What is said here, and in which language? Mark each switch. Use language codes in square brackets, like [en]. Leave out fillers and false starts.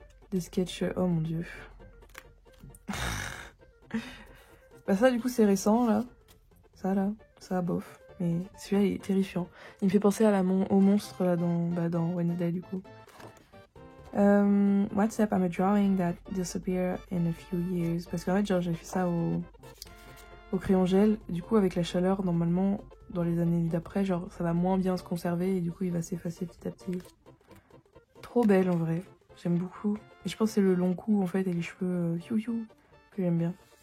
[fr] Des sketchs, oh mon dieu. Bah ça du coup c'est récent là. Ça bof. Mais celui-là il est terrifiant. Il me fait penser à au monstre là dans Wednesday du coup. [en] What's up, I'm a drawing that disappear in a few years. [fr] Parce qu'en fait genre j'ai fait ça au crayon gel. Du coup avec la chaleur normalement dans les années d'après genre ça va moins bien se conserver et du coup il va s'effacer petit à petit. Trop belle en vrai. J'aime beaucoup. Et je pense que c'est le long cou en fait et les cheveux que j'aime bien.